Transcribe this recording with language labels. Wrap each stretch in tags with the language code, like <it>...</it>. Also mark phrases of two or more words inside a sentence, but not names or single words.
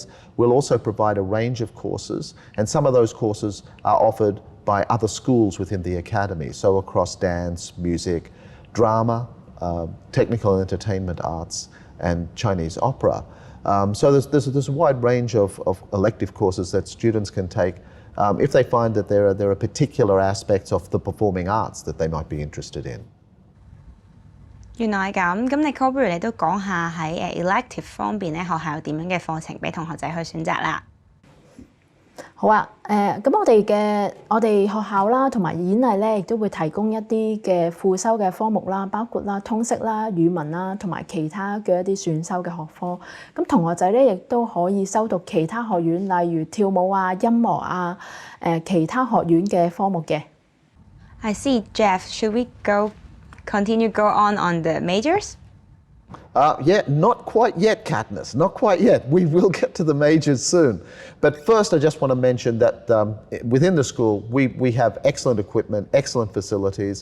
<en>We'll also provide a range of courses, and some of those courses are offered by other schools within the Academy, so across dance, music, drama, technical and entertainment arts, and Chinese opera. So there's a wide range of elective courses that students can take if they find that there are particular aspects of the performing arts that they might be interested in.</en> <yue>原來係咁，咁你 Nicole 不如你都講下喺elective 方面咧，學校有點樣嘅課程俾同學仔去選擇啦。好啊，咁我哋學校啦，同埋演藝咧，亦都會提供一啲嘅副修嘅科目啦，包括啦通識啦、語文啦，同埋其他嘅一啲選修嘅學科。咁同學仔咧，亦都可以修讀其他學院，例如跳舞啊、音樂啊、其他學院嘅科目嘅。</yue> <en>I see, Jeff. Should we continue on the majors? Yeah, not quite yet, Katniss, not quite yet. We will get to the majors soon. But first, I just want to mention that within the school, we have excellent equipment, excellent facilities.</en>